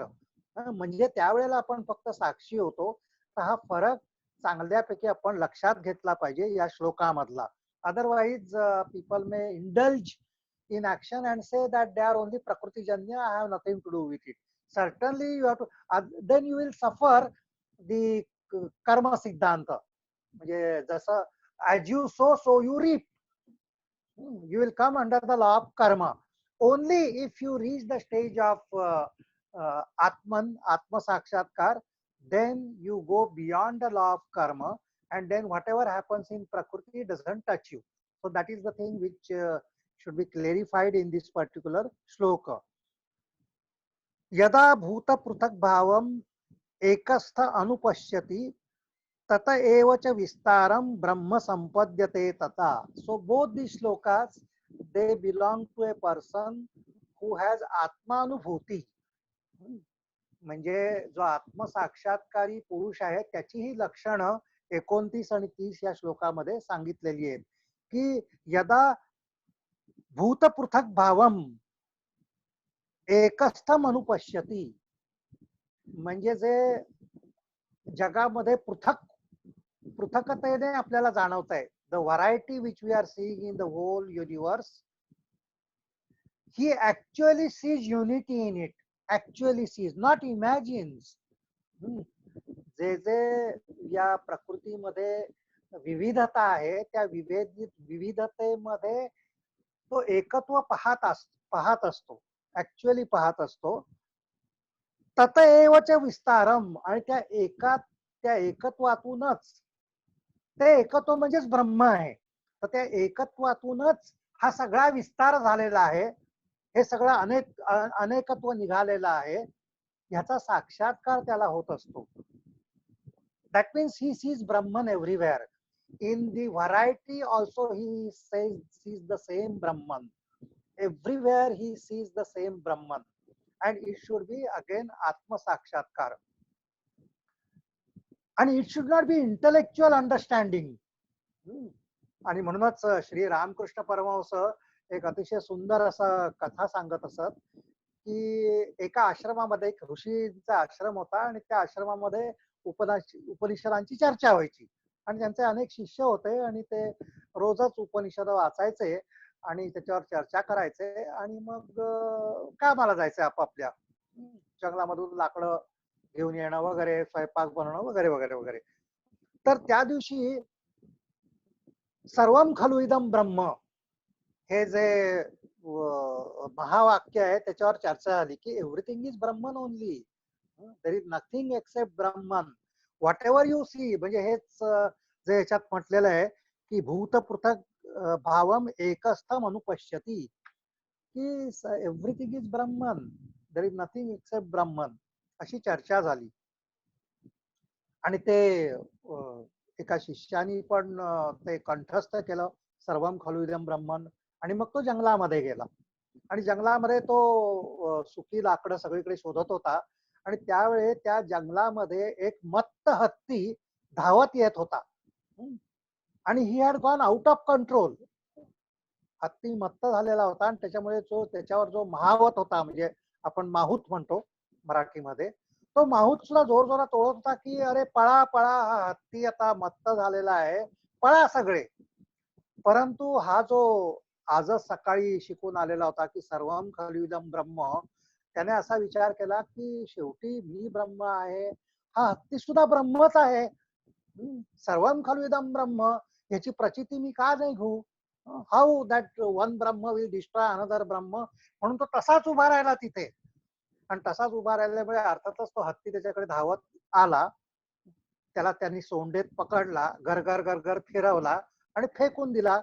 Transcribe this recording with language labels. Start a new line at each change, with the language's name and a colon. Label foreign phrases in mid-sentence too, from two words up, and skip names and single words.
Marathi: म्हणजे त्यावेळेला आपण फक्त साक्षी होतो. तर हा फरक चांगल्यापैकी आपण लक्षात घेतला पाहिजे या श्लोकामधला.
English: otherwise people may indulge in action and say that they are only prakritijanya, I have nothing to do with it. Certainly you have to, then you will suffer the
Sanskrit: कर्म सिद्धान्त.
Marathi: म्हणजे जसं
English: as you sow, so you reap. You will come under the law of karma. Only if you reach the stage of Atman,
Sanskrit: आत्म साक्षात्कार,
English: then you go beyond the law of karma, and then whatever happens in Prakriti doesn't touch you. So that is the thing which should be clarified in this particular shloka.
Sanskrit: यदा भूत पृथक् भावम् एकस्थम् अनुपश्यति तत एव च विस्तारम् ब्रह्म सम्पद्यते तदा.
English: So both these shlokas, they belong to a person who has atmanubhuti.
Marathi: म्हणजे जो आत्मसाक्षात्कारी पुरुष आहे त्याची ही लक्षणं 29 आणि 30 या श्लोकामध्ये सांगितलेली आहेत की
Sanskrit: यदा भूत पृथक भावम एकस्थम अनुपश्यती.
Marathi: म्हणजे जे जगामध्ये पृथकतेने आपल्याला जाणवत आहे,
English: the variety which we are seeing in the whole universe, he actually sees unity in it. actually sees, not imagines.
Marathi: जे जे या प्रकृतीमध्ये विविधता आहे त्या विविधतेमध्ये तो एकत्व पाहत असतो, ऍक्च्युअली पाहत असतो.
Sanskrit: तत एवच विस्तारम,
Marathi: आणि त्या एकत्वातूनच, ते एकत्व म्हणजेच ब्रह्म आहे, तर त्या एकत्वातूनच हा सगळा विस्तार झालेला आहे, हे सगळं अनेकत्व निघालेलं आहे, ह्याचा साक्षात्कार त्याला होत असतो.
English: that means he sees Brahman everywhere. In the variety also he says sees the same Brahman. Everywhere he sees the same Brahman. And it should be again
Sanskrit: आत्म साक्षात्कार.
English: And it should not be intellectual understanding.
Marathi: आणि म्हणूनच श्री रामकृष्ण परमहंस एक अतिशय सुंदर असं कथा सांगत असत की एका आश्रमामध्ये एक ऋषींचा आश्रम होता आणि त्या आश्रमामध्ये उपनिषदांची चर्चा व्हायची आणि त्यांचे अनेक शिष्य होते आणि ते रोजच उपनिषद वाचायचे आणि त्याच्यावर चर्चा करायचे आणि मग कामाला जायचे आपापल्या जंगलामधून लाकडं घेऊन येणं वगैरे स्वयंपाक बनवणं वगैरे वगैरे वगैरे. तर त्या दिवशी
Sanskrit: सर्वम खलु इदम ब्रह्म
Marathi: हे जे महावाक्य आहे त्याच्यावर चर्चा झाली की
English: everything is Brahman only. there is nothing except Brahman. whatever you see,
Marathi: म्हणजे हेच जे ह्याच्यात म्हटलेलं आहे की
Sanskrit: भूत पृथक भावम एकस्थम अनुपश्यती,
English: की everything is Brahman, there is nothing except Brahman,
Marathi: अशी चर्चा झाली. आणि ते एका शिष्यानी पण ते कंठस्थ केलं
Sanskrit: सर्वम खलु इदम ब्रह्मन.
Marathi: आणि मग तो जंगलामध्ये गेला आणि जंगलामध्ये तो सुकी लाकडं सगळीकडे शोधत होता आणि त्यावेळी त्या जंगलामध्ये एक मत्त हत्ती धावत येत होता आणि
English: he had gone out of control.
Marathi: हत्ती मत्त झालेला होता आणि त्याच्यामुळे तो त्याच्यावर जो महावत होता, म्हणजे आपण माहूत म्हणतो मराठीमध्ये, तो माहूत सुद्धा जोर जोरात ओळखत होता की अरे पळा पळा, हा हत्ती आता मत्त झालेला आहे, पळा सगळे. परंतु हा जो आजच सकाळी शिकून आलेला होता की
Sanskrit: सर्वम खलु इदम ब्रह्म,
Marathi: त्याने असा विचार केला की शेवटी मी ब्रह्म आहे, हा हत्ती सुद्धा ब्रह्मच आहे.
Sanskrit: सर्वम खलु इदम ब्रह्म
Marathi: याची प्रचिती मी का नाही घेऊ?
English: how that one Brahma will destroy another Brahma.
Marathi: म्हणून तो तसाच उभा राहिला तिथे आणि तसाच उभा राहिल्यामुळे अर्थातच तो हत्ती त्याच्याकडे धावत आला. त्याला त्यांनी सोंडेत पकडला, गरगर गरगर फिरवला आणि फेकून दिला.